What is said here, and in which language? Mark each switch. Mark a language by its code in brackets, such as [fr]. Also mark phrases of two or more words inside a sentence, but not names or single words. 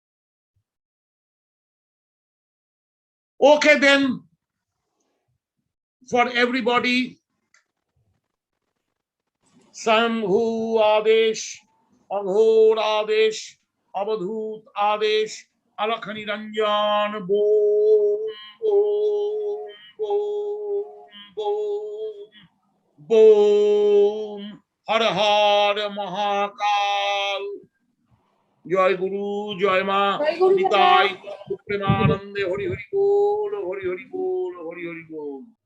[en] Okay, then for everybody. [hi] शंभु आदेश, अघोर आदेश, अवधूत आदेश, अलखनि रंजन, बूम, बूम, बूम, बूम, बूम, हर हर महाकाल. [bn] জয় গুরু, জয় মা, নিতাই, প্রেমানন্দে, হরি হরি বোল, হরি হরি বোল, হরি হরি বোল.